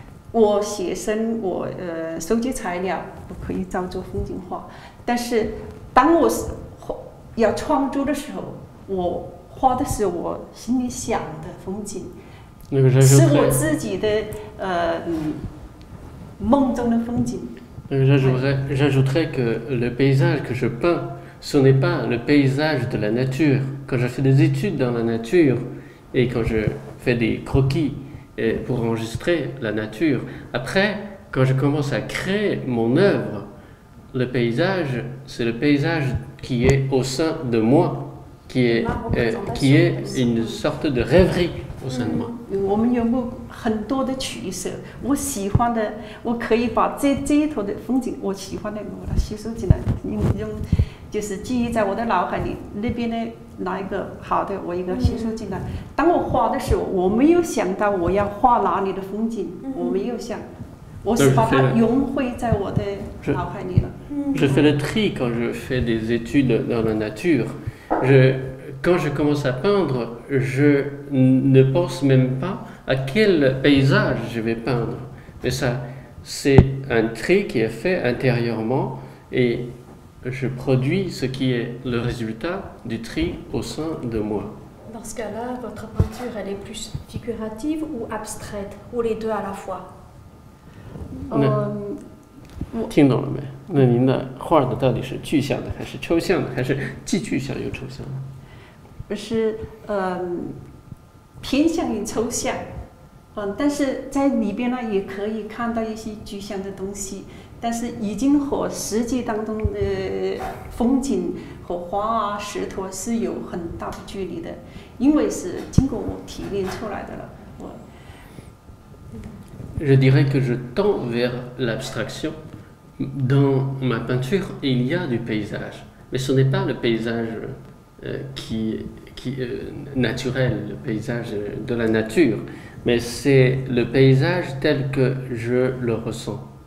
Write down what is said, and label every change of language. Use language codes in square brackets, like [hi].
[zh] 我写生，我收集材料，我可以照着风景画，但是当我要创作的时候，我画的是我心里想的风景，是我自己的梦中的风景。 [fr] J'ajouterais que le paysage que je peins, ce n'est pas le paysage de la nature. Quand je fais des études dans la nature et quand je fais des croquis pour enregistrer la nature, après, quand je commence à créer mon œuvre, le paysage, c'est le paysage qui est au sein de moi, qui est une sorte de rêverie au sein de moi. [zh] 我们有很多的取舍，我喜欢的，我可以把这一头的风景，我喜欢的，我把它吸收进来，用就是记忆在我的脑海里。那边的哪一个好的，我一个吸收进来。当我画的时候，我没有想到我要画哪里的风景，我没有想，我是把它融汇在我的脑海里了。 [fr] Je fais le tri quand je fais des études dans la nature. Quand je commence à peindre, je ne pense même pas à quel paysage je vais peindre. Mais ça, c'est un tri qui est fait intérieurement et je produis ce qui est le résultat du tri au sein de moi. Dans ce cas-là, votre peinture, elle est plus figurative ou abstraite, ou les deux à la fois? [zh] 听懂了没？那您的画的到底是具象的，还是抽象的，还是既具象又抽象的？是偏向于抽象，但是在里边呢也可以看到一些具象的东西，但是已经和实际当中的风景和花啊、石头是有很大的距离的，因为是经过我提炼出来的了。 [fr] Je dirais que je tends vers l'abstraction. Dans ma peinture, il y a du paysage, mais ce n'est pas le paysage qui naturel, le paysage de la nature, mais c'est le paysage tel que je le ressens.